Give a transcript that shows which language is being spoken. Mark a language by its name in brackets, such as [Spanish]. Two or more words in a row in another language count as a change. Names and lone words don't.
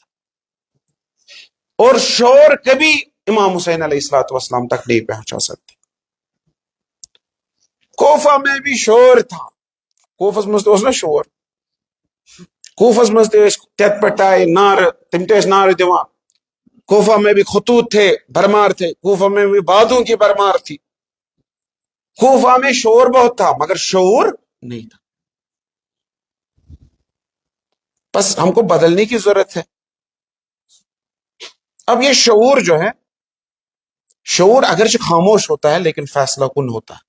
[Urdu] اور شور کبھی امام حسین علیہ الصلوۃ والسلام تک نہیں پہنچا سکتے۔ کوفہ میں بھی شور تھا، [Kashmiri] کوفس مز تو نا شور، کوفس مز تت پٹائے نار، تم تیس نار دیوان، [Urdu] کوفہ میں بھی خطوط تھے، بھرمار تھے، کوفہ میں بھی بادوں کی بھرمار تھی، کوفہ میں شور بہت تھا مگر شعور نہیں تھا۔ بس ہم کو بدلنے کی ضرورت ہے۔ اب یہ شعور جو ہے، شعور اگرچہ خاموش ہوتا ہے لیکن فیصلہ کن ہوتا ہے۔